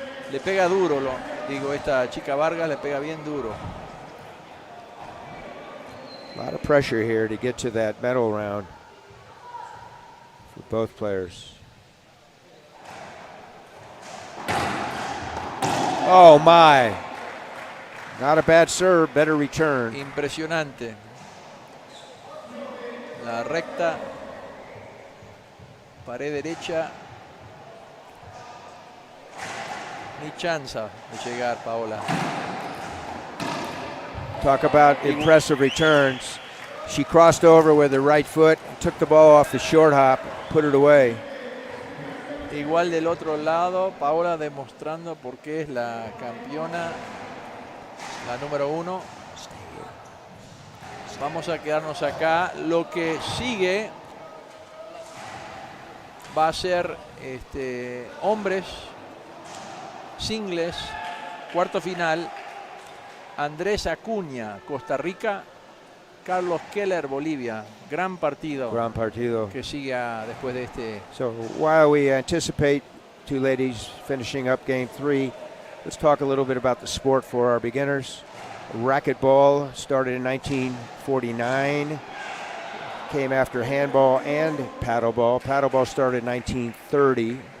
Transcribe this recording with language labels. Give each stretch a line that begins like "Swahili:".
Spanish: Le pega duro, digo, esta chica Vargas le pega bien duro.
English: A lot of pressure here to get to that medal round for both players. Oh my. Not a bad serve, better return.
Spanish: Impresionante. La recta. Pared derecha. Ni chance de llegar, Paola.
English: Talk about impressive returns. She crossed over with her right foot, took the ball off the short hop, put it away.
Spanish: Igual del otro lado, Paola demostrando por qué es la campeona, la número 1. Vamos a quedarnos acá. Lo que sigue va a ser hombres, singles, cuarto final. Andrés Acuña, Costa Rica. Carlos Keller, Bolivia. Gran partido. Gran partido. Que sigue después de este.
English: So while we anticipate two ladies finishing up game 3, let's talk a little bit about the sport for our beginners. Racquetball started in 1949. Came after handball and paddleball. Paddleball started in 1930.